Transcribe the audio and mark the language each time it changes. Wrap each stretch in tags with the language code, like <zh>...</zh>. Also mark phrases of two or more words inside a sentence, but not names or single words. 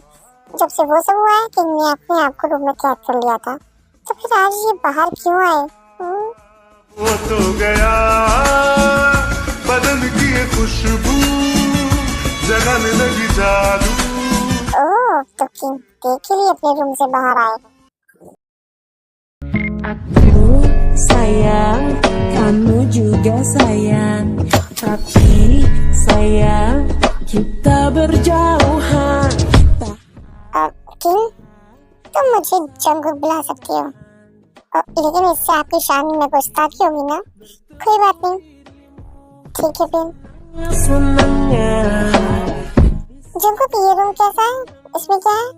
<hi>जब से वो सब हुआ है, किंग ने अपने आप को रूम में कैद कर लिया था। तो फिर आज ये बाहर क्यों आए? वो तो गया बदन की ये खुशबू, जगने लगी जादू। ओह, तो किंग देख लिए अपने रूम से बाहर आए।</hi> <id>Aku sayang, kamu juga sayang. Tapi sayang, kita berjauhan.</id> <hi>किंग, तुम मुझे जंगकुक बुला सकती हो, लेकिन इससे आपकी शान में गुस्ताखी होगी ना? कोई बात नहीं, ठीक है फिर।</hi> <id>Senangnya</id> <hi>जंगकुक, ये रूम कैसा है? इसमें क्या है?</hi>